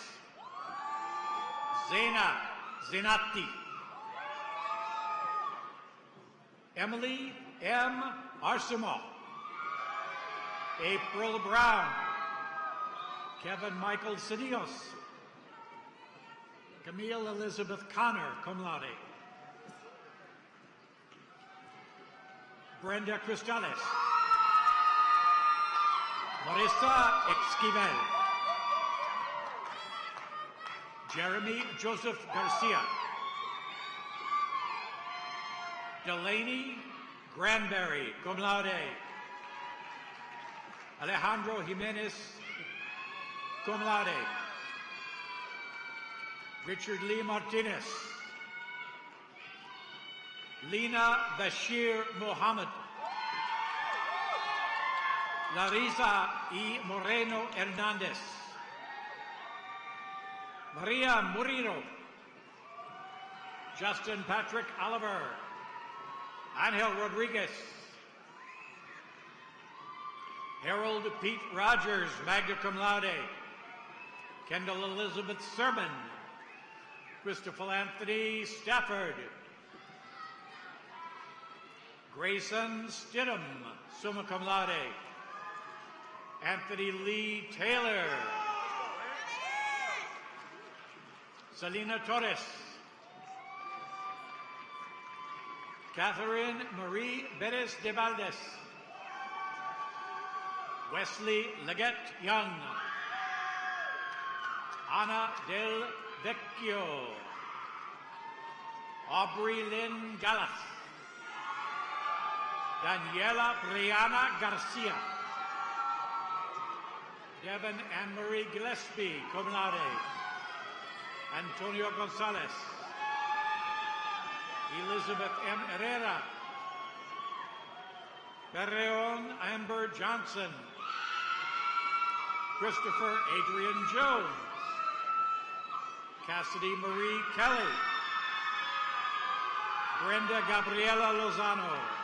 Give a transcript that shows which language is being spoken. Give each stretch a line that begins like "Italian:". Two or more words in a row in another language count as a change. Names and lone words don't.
English: Zena Zenati. Emily M. Arsimov. April Brown. Kevin Michael Cedillos. Camille Elizabeth Connor,
Latin: cum laude.
English: Brenda Cristales. Marissa Esquivel. Jeremy Joseph Garcia. Delaney Granberry,
Latin: cum laude.
English: Alejandro Jimenez,
Latin: cum laude.
English: Richard Lee Martinez. Lina Bashir Mohammed. Larisa E. Moreno Hernandez. Maria Murillo. Justin Patrick Oliver. Angel Rodriguez. Harold Pete Rogers,
Latin: magna cum laude.
English: Kendall Elizabeth Sermon. Christopher Anthony Stafford. Grayson Stidham,
Latin: summa cum laude.
English: Anthony Lee Taylor. Selena Torres. Catherine Marie Perez de Valdez. Wesley Leggett Young. Ana Del Vecchio. Aubrey Lynn Gallas. Daniela Brianna Garcia. Devin Anne-Marie Gillespie,
Latin: cum laude.
English: Antonio Gonzalez. Elizabeth M. Herrera. Perreon Amber Johnson. Christopher Adrian Jones. Cassidy Marie Kelly. Brenda Gabriela Lozano.